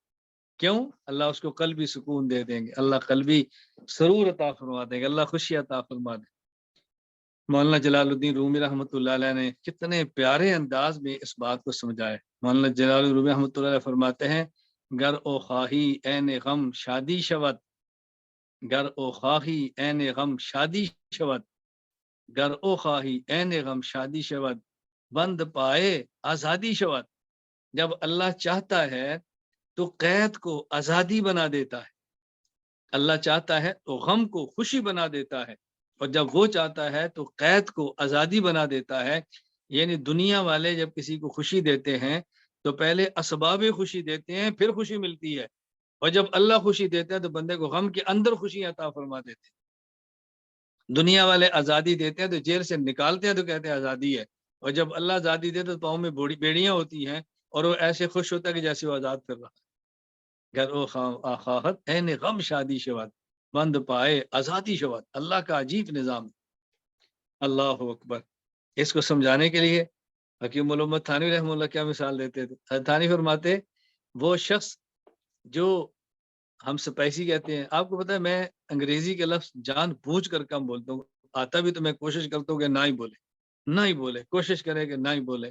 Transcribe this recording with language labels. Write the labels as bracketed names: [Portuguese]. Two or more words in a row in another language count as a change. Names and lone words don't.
[Urdu] کیوں؟ اللہ اس کو قلبی سکون دے دیں گے، اللہ قلبی سرور عطا فرما دیں گے، اللہ خوشی عطا فرما دیں گے۔ مولانا جلال الدین رومی [Arabic] رحمۃ اللہ علیہ [Urdu] نے کتنے پیارے انداز میں اس بات کو سمجھایا۔ مولانا جلال الدین رومی [Arabic] رحمۃ اللہ علیہ [Urdu] فرماتے ہیں [Persian] گر او خواہی این غم شادی شود، گر او خواہی این غم شادی شود، گر او خواہی این غم شادی شود، بند پائے آزادی شود۔ [Urdu] جب اللہ چاہتا ہے تو قید کو آزادی بنا دیتا ہے، اللہ چاہتا ہے تو غم کو خوشی بنا دیتا ہے، اور جب وہ چاہتا ہے تو قید کو آزادی بنا دیتا ہے۔ یعنی دنیا والے جب کسی کو خوشی دیتے ہیں تو پہلے اسباب خوشی دیتے ہیں، پھر خوشی ملتی ہے، اور جب اللہ خوشی دیتا ہے تو بندے کو غم کے اندر خوشی عطا فرما دیتے ہیں۔ دنیا والے آزادی دیتے ہیں تو جیل سے نکالتے ہیں تو کہتے ہیں آزادی ہے، اور جب اللہ آزادی دیتے تو پاؤں میں بیڑیاں ہوتی ہیں اور وہ ایسے خوش ہوتا ہے کہ جیسے وہ آزاد کر رہا ہے۔ [Persian] گر او خواہت این غم شادی شود، بند پائے آزادی شود۔ [Urdu] اللہ کا عجیب نظام ہے۔ [Arabic] اللہ اکبر۔ [Urdu] اس کو سمجھانے کے لیے حکیم علامت تھانوی [Arabic] رحمہ اللہ [Urdu] کیا مثال دیتے تھے؟ تھانوی فرماتے وہ شخص جو ہم سپیسی کہتے ہیں، آپ کو پتا ہے میں انگریزی کے لفظ جان بوجھ کر کم بولتا ہوں، آتا بھی تو میں کوشش کرتا ہوں کہ نہ ہی بولے، کوشش کرے کہ نہ ہی بولے۔